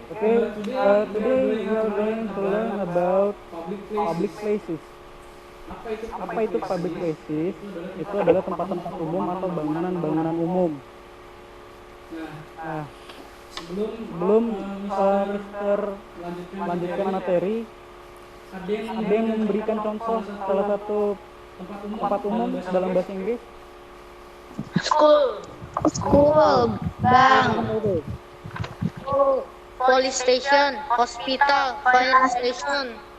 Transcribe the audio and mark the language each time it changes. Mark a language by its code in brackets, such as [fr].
[en] today we are going to learn about public places. [id] Apa itu public places? Itu adalah tempat-tempat umum atau bangunan-bangunan umum. Nah, sebelum Mister melanjutkan materi, ada yang memberikan contoh salah satu tempat umum dalam bahasa Inggris? [en] School, bank, police station, hospital, fire station.